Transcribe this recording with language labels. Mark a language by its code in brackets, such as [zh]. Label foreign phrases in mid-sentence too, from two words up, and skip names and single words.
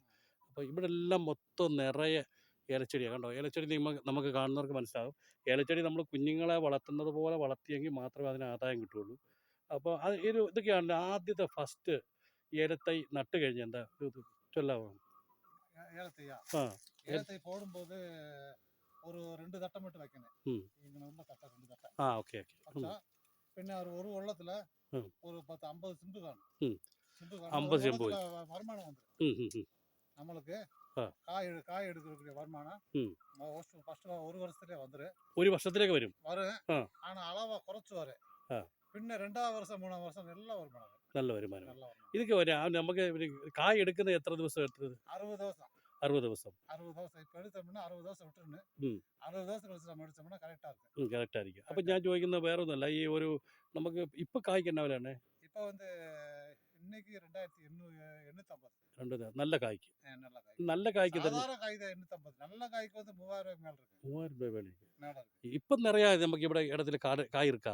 [ml] അപ്പോൾ ഇവിടെ എല്ലാം മൊത്തം നിറയെ ഏലച്ചെടിയാണ് കണ്ടോ. ഏലച്ചെടി നമുക്ക് കാണുന്നവർക്ക് മനസ്സിലാകും. ഏലച്ചെടി നമ്മൾ കുഞ്ഞുങ്ങളെ വളർത്തുന്നത് പോലെ വളർത്തിയെങ്കിൽ മാത്രമേ അതിന് ആദായം കിട്ടുകയുള്ളൂ. അപ്പോൾ ഇതൊക്കെയാണ് ആദ്യത്തെ ഫസ്റ്റ് ഏലത്തൈ നട്ട് കഴിഞ്ഞ എന്താ ചൊല്ലാമോ? [ta] ஏலத்தை போடும்போது ஒரு 2 தட்டை மட்டும் வைக்கணும். இங்க ரொம்ப தட்டை 2 தட்டை. ஓகே. [ml] പിന്നെ ഒരു വെള്ളത്തില് ഒരു 50 സിമ്പ് കാണും. 50 സിമ്പ് [ta] வருமானம் வந்துடும் நம்மளுக்கு. காய் எடுக்கக்கூடிய வருமானம் ஃபர்ஸ்ட் ஒரு வருஷத்துலயே வந்துடும். [ml] ഒരു വർഷത്തിലേക്ക് വരും. [ta] ஆனா அளவா குறைச்சு வரும். [ml] പിന്നെ 2ാം വർഷം 3ാം വർഷം നല്ല വരുമാനം. ഇതൊക്കെ നമുക്ക് കായ് എടുക്കുന്നത് എത്ര ദിവസം എടുത്തത്? 60 ദിവസം. ഇപ്പൊ എടുത്തோம்னா 60 ദിവസം വിട്ടിരുന്നു. [ta] 60 ദിവസം കழிச்சு நம்ம எடுத்தோம்னா கரெக்டா இருக்கும். [ml] കറക്റ്റ് ആയിരിക്കും. അപ്പൊ ഞാൻ ചോദിക്കുന്നത് വേറെ ഒന്നുമല്ല, ഈ ഒരു നമുക്ക് ഇപ്പൊ കായ്ക്ക് എന്നാ വിലയാണ്? [ta] ഇപ്പൊ இன்னைக்கு 2850. [ml] നല്ല കായ്ക്ക്. നല്ല കായ്ക്ക് സാധാരണ കായ് 850. നല്ല കായ്ക്ക് 3000 രൂപ മേൽ இருக்கு. 3000 രൂപ മേലെ. ഇപ്പൊ നിറയെ നമുക്ക് ഇവിടെ ഇടത്തിൽ കായ് ഇരിക്കാ.